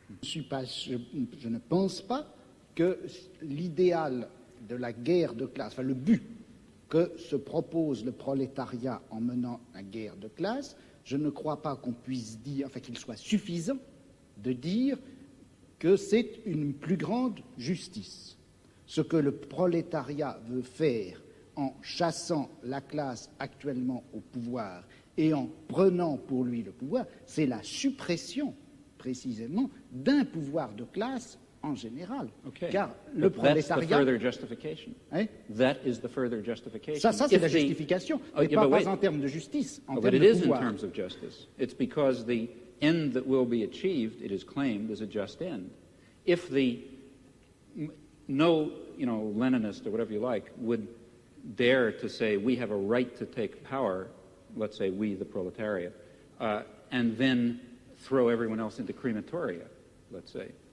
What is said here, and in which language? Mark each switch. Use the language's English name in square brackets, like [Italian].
[French] Je ne pense pas que l'idéal de la guerre de classe, enfin le but que se propose le prolétariat en menant la guerre de classe, je ne crois pas qu'on puisse dire, enfin qu'il soit suffisant de dire que c'est une plus grande justice. Ce que le prolétariat veut faire en chassant la classe actuellement au pouvoir et en prenant pour lui le pouvoir, c'est la suppression précisément d'un pouvoir de classe en général. Okay. Car le prolétariat... [English] That's the further justification. Hein? That is the further justification. [French] Ça c'est la justification, mais pas en termes de justice, en termes de pouvoir. [English] But it is in terms of justice. It's because the end that will be achieved, it is claimed, is a just end. If no Leninist or whatever you like would dare to say we have a right to take power, let's say we, the proletariat, and then throw everyone else into crematoria, let's say.